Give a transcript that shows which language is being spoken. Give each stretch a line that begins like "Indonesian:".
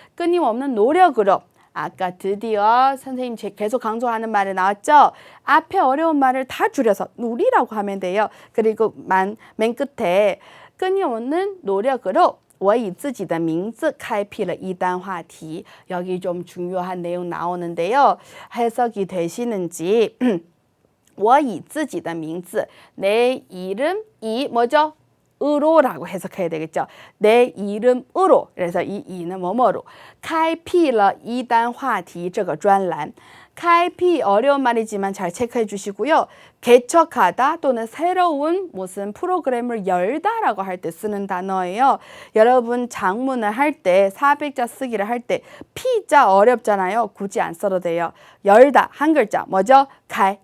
Korean: 끊임없는 노력으로 아까 드디어 선생님 계속 강조하는 말이 나왔죠? 앞에 어려운 말을 다 줄여서 누리라고 하면 돼요. 그리고 맨 끝에 끊임없는 노력으로
Chinese: 我以自己的名字开辟了一单话题.
Korean: 여기 좀 중요한 내용 나오는데요. 해석이 되시는지
Chinese: 我以自己的名字
Korean: 내 이름, 이 뭐죠? 으로라고 해석해야 되겠죠. 내 이름으로. 그래서 이 이는 뭐뭐로.
Chinese: 开辟了一单话题这个专栏.
Korean: 开辟 어려운 말이지만 잘 체크해 주시고요. 개척하다 또는 새로운 무슨 프로그램을 열다라고 할 때 쓰는 단어예요. 여러분 장문을 할 때 400자 쓰기를 할 때 피자 어렵잖아요. 굳이 안 써도 돼요. 열다 한 글자 뭐죠? 칼.